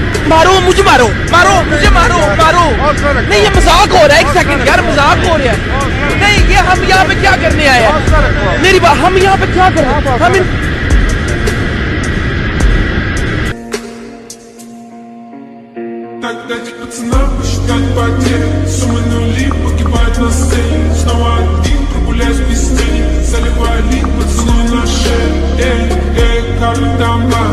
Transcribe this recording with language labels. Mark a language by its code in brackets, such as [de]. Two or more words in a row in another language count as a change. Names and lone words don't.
[hi] मारो मुझे, मारो मारो मुझे, मारो मारो। नहीं, ये मजाक हो रहा है, एक सेकंड यार, मजाक हो रहा है। नहीं, ये हम यहाँ पे क्या करने आए हैं? मेरी बात, हम यहाँ पे क्या कर रहे हैं? हम [ru] Так дайте пацанам посчитать потери. Суммы нули погибают на сцене. Снова один, прогуляюсь без тени. Заливаю лик, поцелуй на шею. Эй, эй, как там бар?